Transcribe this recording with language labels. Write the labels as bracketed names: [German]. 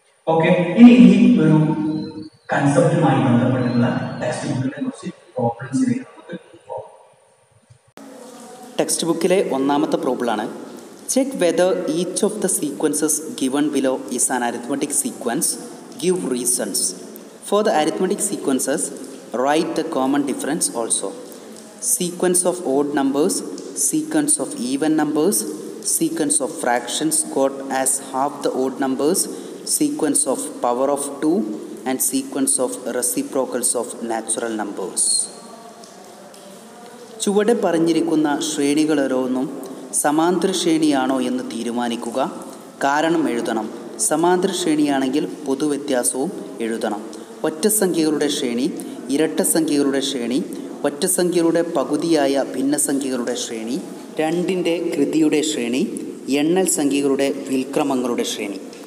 [Malayalam] Okay, ഇനി ഈ ഒരു കൺസെപ്റ്റുമായി ബന്ധപ്പെട്ടുള്ള ടെക്സ്റ്റ് ബുക്കിലെ കുറച്ച് പ്രോബ്ലംസിലേക്ക് നമുക്ക് പോകാം. ടെക്സ്റ്റ് ബുക്കിലെ ഒന്നാമത്തെ പ്രോബ്ലമാണ് [English] Check whether each of the sequences given below is an arithmetic sequence, give reasons. For the arithmetic sequences write the common difference also. Sequence of odd numbers, sequence of even numbers, sequence of fractions got as half the odd numbers, sequence of power of 2 and sequence of reciprocals of natural numbers. [Malayalam] ചുവടെ പറഞ്ഞിരിക്കുന്ന ശ്രേണികളോരോന്നും സമാന്തര ശ്രേണിയാണോ എന്ന് തീരുമാനിക്കുക. കാരണം എഴുതണം. സമാന്തര ശ്രേണിയാണെങ്കിൽ പൊതുവ്യത്യാസവും എഴുതണം. ഒറ്റസംഖ്യകളുടെ ശ്രേണി, ഇരട്ട സംഖ്യകളുടെ ശ്രേണി, ഒറ്റസംഖ്യകളുടെ പകുതിയായ ഭിന്നസംഖ്യകളുടെ ശ്രേണി, രണ്ടിൻ്റെ കൃതിയുടെ ശ്രേണി, എണ്ണൽ സംഖ്യകളുടെ വിൽക്രമങ്ങളുടെ ശ്രേണി.